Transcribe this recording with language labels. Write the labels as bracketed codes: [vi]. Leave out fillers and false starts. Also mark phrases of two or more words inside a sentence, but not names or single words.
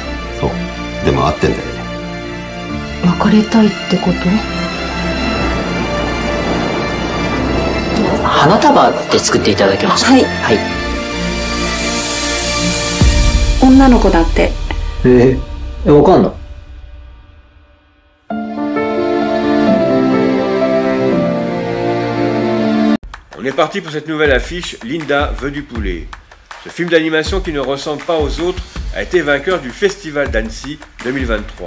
[ja] そう。でも会ってんだよね。別れたいってこと？花束って作っていただけますか？はい。はい。女の子だって。わかんない。 [fr] On est parti pour cette nouvelle affiche, Linda veut du poulet. Ce film d'animation qui ne ressemble pas aux autres a été vainqueur du Festival d'Annecy 2023.